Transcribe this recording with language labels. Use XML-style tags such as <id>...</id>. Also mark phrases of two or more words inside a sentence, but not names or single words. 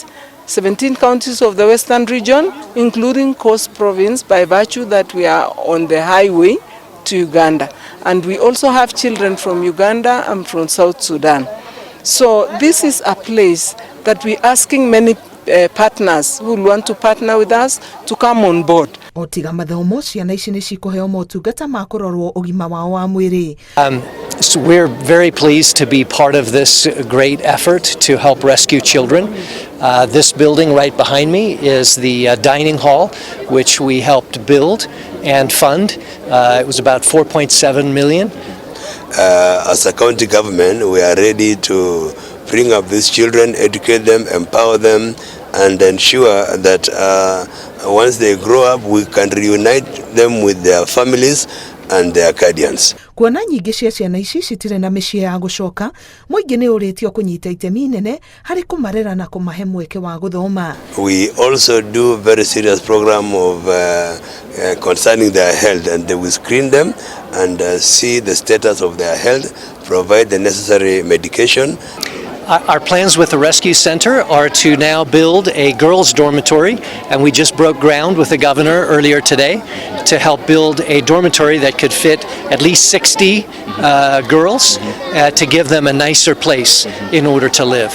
<en>17 counties of the Western region, including Coast Province, by virtue that we are on the highway to Uganda. And we also have children from Uganda and from South Sudan. So this is a place that we're asking many partners who want to partner with us to come on board.</en> <ki>Otiga mathomo, ciana ici nĩ cikuheo motungata ma kũrorwo ũgima wao wa mwĩrĩ.</ki> <en>So we're very pleased to be part of this great effort to help rescue children. This building right behind me is the dining hall, which we helped build and fund. It was about 4.7 million. As a county government, we are ready to bring up these children, educate them, empower them, and ensure that once they grow up, we can reunite them with their families and their guardians.</en> <ki>Kuona nyingĩ cia ciana ici citirĩ na mĩciĩ ya gũcoka, mũingĩ nĩ ũrĩtio kũnyita itemi nene harĩ kũmarera na kũmahe mweke wa gũthoma.</ki> <en>We also do very serious program of concerning their health, and we screen them and see the status of their health, provide the necessary medication. Our plans with the rescue center are to now build a girls' dormitory, and we just broke ground with the governor earlier today to help build a dormitory that could fit at least 60 girls to give them a nicer place in order to live.</en>